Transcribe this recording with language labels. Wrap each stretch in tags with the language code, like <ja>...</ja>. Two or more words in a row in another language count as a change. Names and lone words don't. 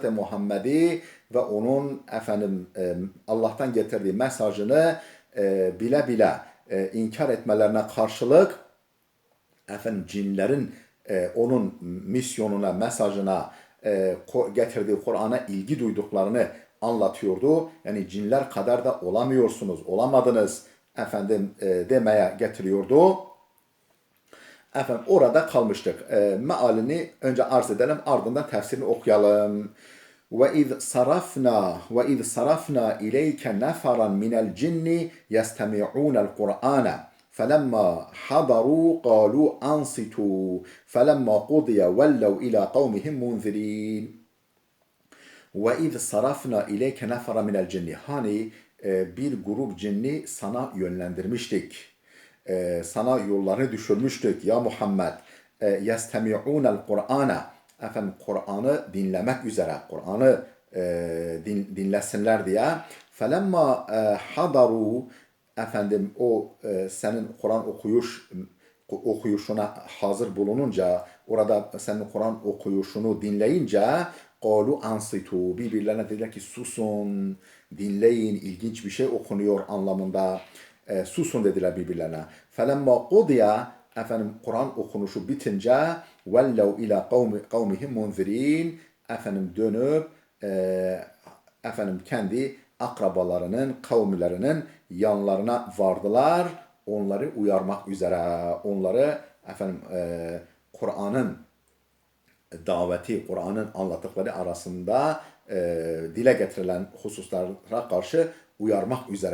<tr>Muhammed'i ve onun Allah'tan getirdiği mesajını bile bile inkar etmelerine karşılık cinlerin onun misyonuna, mesajına, getirdiği Kur'an'a ilgi duyduklarını anlatıyordu. Yani cinler kadar da olamıyorsunuz, olamadınız demeye getiriyordu. Orada kalmıştık. Mealini önce arz edelim, ardından tefsirini okuyalım.</tr> <ar>وَإِذْ صَرَفْنَا إِلَيْكَ نَفَرًا مِنَ الْجِنِّ يَسْتَمِعُونَ الْقُرْآنَ فَلَمَّا حَضَرُوا قَالُوا أَنصِتُوا فَلَمَّا قُضِيَ وَلَّوْا إِلَى قَوْمِهِمْ مُنْذِرِينَ وَإِذْ صَرَفْنَا إِلَيْكَ نَفَرًا مِنَ الْجِنِّ</ar> <tr>Hani bir grup cinni sana yönlendirmiştik. Sana yollarını düşürmüştük ya Muhammed.</tr> <ar>يَسْتَمِعُونَ الْقُرْآنَ</ar> <tr>Kur'an'ı dinlemek üzere, Kur'an'ı dinlesinler diye.</tr> <ar>فَلَمَّا حَضَرُوا</ar> <tr>o senin Kur'an okuyuşuna hazır bulununca, orada senin Kur'an okuyuşunu dinleyince</tr> <ar>قَالُوا أَنْصِتُوا</ar> <tr>birbirlerine dediler ki susun, dinleyin, ilginç bir şey okunuyor anlamında. Susun dediler birbirlerine.</tr> <ar>فَلَمَّا قُضِيَ</ar> <tr>Kur'an okunuşu bitince</tr> <ar>وَلَّوْا اِلَى قَوْمِهِمْ مُنْذِرِينَ</ar> <tr>dönüp kendi akrabalarının, kavmilerinin yanlarına vardılar. Onları uyarmak üzere. Onları Kur'an'ın daveti, Kur'an'ın anlattıkları arasında dile getirilen hususlara karşı uyarmak üzere.</tr>